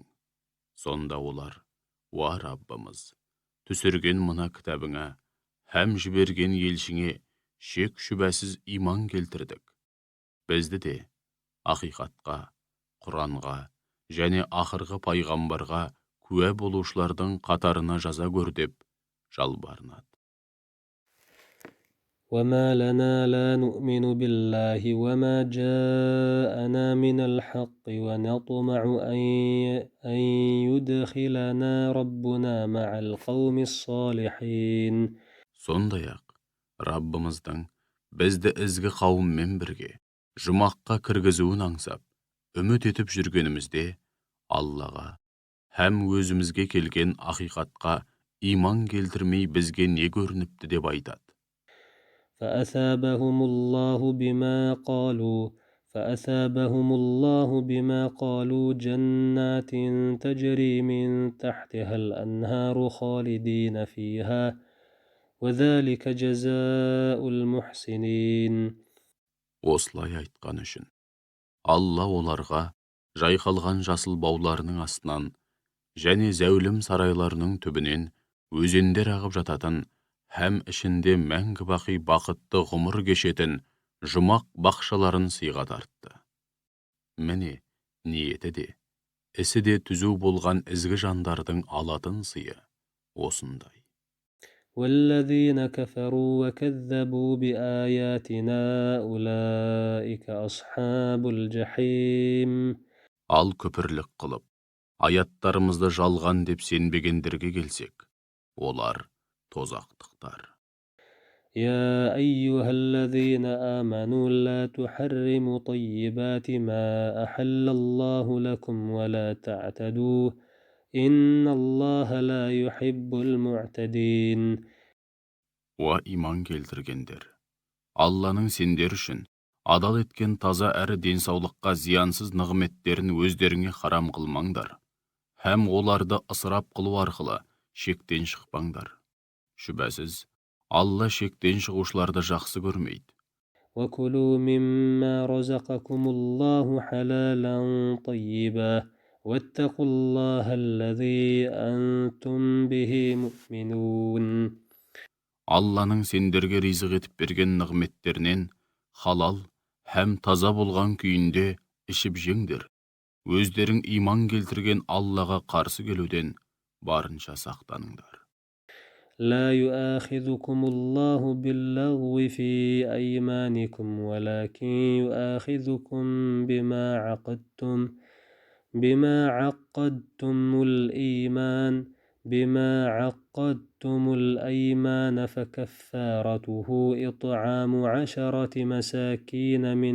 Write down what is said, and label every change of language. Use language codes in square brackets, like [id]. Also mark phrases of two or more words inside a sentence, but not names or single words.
[kk] Сонда олар, уа Раббымыз, түсірген мына кітабыңа, һәм жіберген елшіңе шек шүбәсіз иман келтірдік. Бізді де ақиқатқа, Құранға және ақырғы пайғамбарға куә болушылардың қатарына жаза көр деп жалбарынады. [ar] وما لنا لا نؤمن بالله وما جاءنا من الحق ونطمع أن يدخلنا ربنا مع القوم الصالحين. [kk] Сондай-ақ, Раббымыздың бізді ізгі қауыммен бірге жұмаққа кіргізуін аңсап, үміт етіп жүргенімізде, Аллаға һәм өзімізге келген ақиқатқа иман келтірмей бізге не көрініпті деп айтады. [ar] فأثابهم الله بما قالوا جنات تجري من تحتها الأنهار خالدين فيها وذلك جزاء المحسنين. [kk] Осылай айтқан үшін Алла оларға жайқалған жасыл бауларының астынан және зәулім сарайларының түбінен өзендер ағып жататын һәм ішінде мәңгі бақи бақытты ғұмыр кешетін жұмақ бақшаларын сыйға тартты. Міне, ниеті де, ісі де түзу болған ізгі жандардың алатын сыйы осындай. [ar] والذين كفروا وكذبوا بآياتنا أولئك أصحاب الجحيم. [kk] Ал күпірлік қылып, аяттарымызды жалған деп сенбегендерге келсек, олар тозақтықтар. [ar] يا أيها الذين آمنوا لا تحرموا طيبات ما أحل الله لكم ولا تعتدوا إن الله لا يحب المعتدين. [kk] Уа иман келтіргендер, Алланың сендер үшін адал еткен таза әрі денсаулыққа зиянсыз нығметтерін өздеріңе харам қылмаңдар, һәм оларды ысырап қылу арқылы шектен шықпаңдар. Шүбәсіз, Алла шектен шығушыларды жақсы көрмейді. [ar] وكلوا مما رزقكم الله حلالا طيبا واتقوا الله الذي أنتم به مؤمنون. [kk] Алланың сендерге ризық етіп берген нығметтерінен халал һәм таза болған күйінде ішіп жеңдер. Өздерің иман келтірген Аллаға қарсы келуден барынша сақтаныңдар. [ar] لا يؤاخذكم الله باللغو في أيمانكم ولكن يؤاخذكم بما عقدتم الأيمان فكفارته إطعام 10 مساكين